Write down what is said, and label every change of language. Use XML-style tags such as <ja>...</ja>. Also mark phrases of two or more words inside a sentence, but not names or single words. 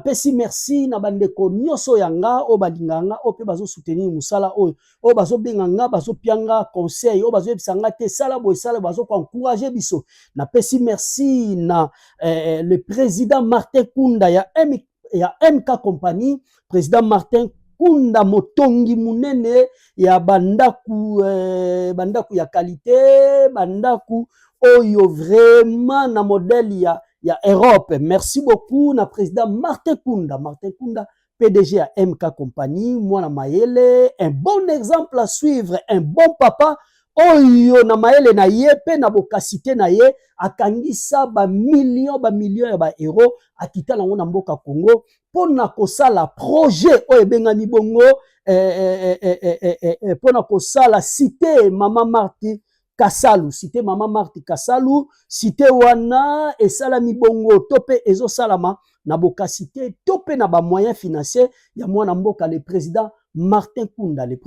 <ln>pesi merci na bande konyoso yanga o balinganga o pe bazo soutenir musala o bazo benganga bazo pianga conseil o bazo ebisanga te sala boy sala bazo encourager biso, na pesi merci na</ln> <fr>le président</fr> <ln>Martin Kunda ya MK Company, président Martin Kunda motongi munene ya bandaku ya qualité, bandaku oyo vraiment na modèle ya Europe.</ln> <fr>Merci beaucoup na président Martin Kunda PDG à MK Company,</fr> <ln>mwana mayele,</ln> <fr>un bon exemple à suivre, un bon papa.</fr> <ln>Oyo na maele na ye pe na bokasite na ye akangisa ba millions ya ba euro akita lango na mboka Congo pona kosala projet oyo bengani bongo pona kosala cité Mama Marti Kasalu, cité wana esalami bongo tope ezo salama na bokasite tope na ba</ln> <fr>moyens financiers</fr> <ln>ya mwana mboka</ln> <fr>le président</fr> <ln>Martin Kunda,</ln>